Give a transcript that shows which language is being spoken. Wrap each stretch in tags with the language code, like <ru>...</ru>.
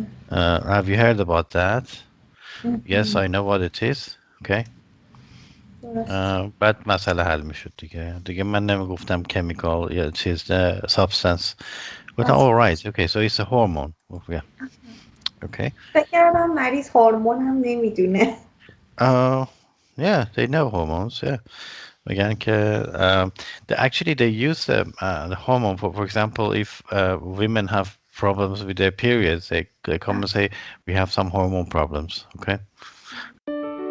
<en>Have you heard about that? Yes, I know what it is. Okay.</en> <fa>درسته. بعد مسئله حل میشد دیگه من نمیگفتم chemical یا چیز substance گفتم بس.</fa> <en>all right okay so it's a hormone yeah okay</en> <fa>فکر کردم مریض هورمون هم نمیدونه.</fa> <en>uh, yeah they know hormones yeah</en> <fa>میگن که</fa> <en>actually they use the hormone for example if women have problems with their periods they come and say we have some hormone problems okay</en>